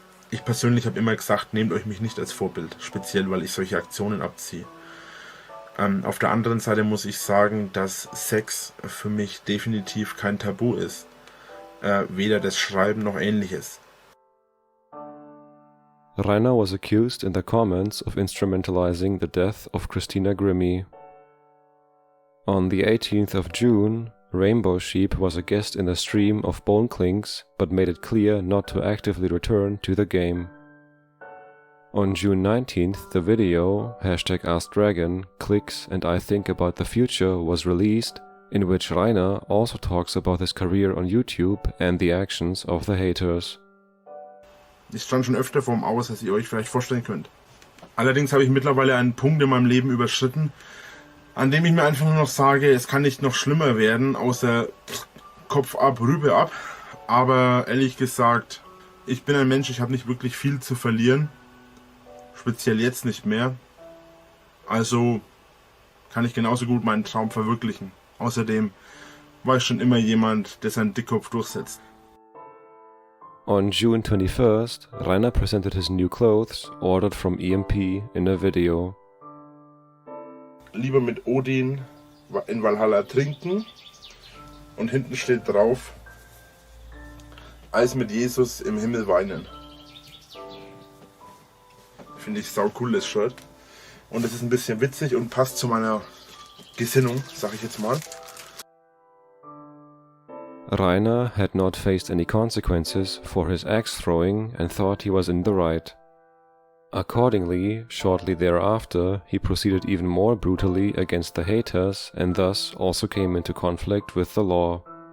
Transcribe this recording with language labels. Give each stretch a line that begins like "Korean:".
German: Ich persönlich habe immer gesagt, nehmt euch mich nicht als Vorbild, speziell weil ich solche Aktionen abziehe. Auf der anderen Seite muss ich sagen, dass Sex für mich definitiv kein Tabu ist. Weder das Schreiben noch ähnliches.
English: Rainer was accused in the comments of instrumentalizing the death of Christina Grimmie. On the 18th of June, Rainbow Sheep was a guest in the stream of Bone Clinks, but made it clear not to actively return to the game. On June 19th, the video #AskDragon, Clicks and I Think About the Future was released, in which Rainer also talks about his career on YouTube and the actions of the haters.
German: Ich stand schon öfter vorm Aus, als ihr euch vielleicht vorstellen könnt. Allerdings habe ich mittlerweile einen Punkt in meinem Leben überschritten, an dem ich mir einfach nur noch sage, es kann nicht noch schlimmer werden, außer Kopf ab, Rübe ab. Aber ehrlich gesagt, ich bin ein Mensch, ich habe nicht wirklich viel zu verlieren. Speziell jetzt nicht mehr. Also kann ich genauso gut meinen Traum verwirklichen. Außerdem war ich schon immer jemand, der seinen Dickkopf durchsetzt.
English: On June 21st, Rainer presented his new clothes, ordered from EMP, in a video.
German: Lieber mit Odin in Valhalla trinken und hinten steht drauf, als mit Jesus im Himmel weinen. Finde ich sau cool, das Shirt. Und es ist ein bisschen witzig und passt zu meiner Gesinnung, sag ich jetzt mal.
English: Rainer had not faced any consequences for his axe throwing and thought he was in the right. Accordingly, shortly thereafter, he proceeded even more brutally against the haters and thus also came into conflict with the law.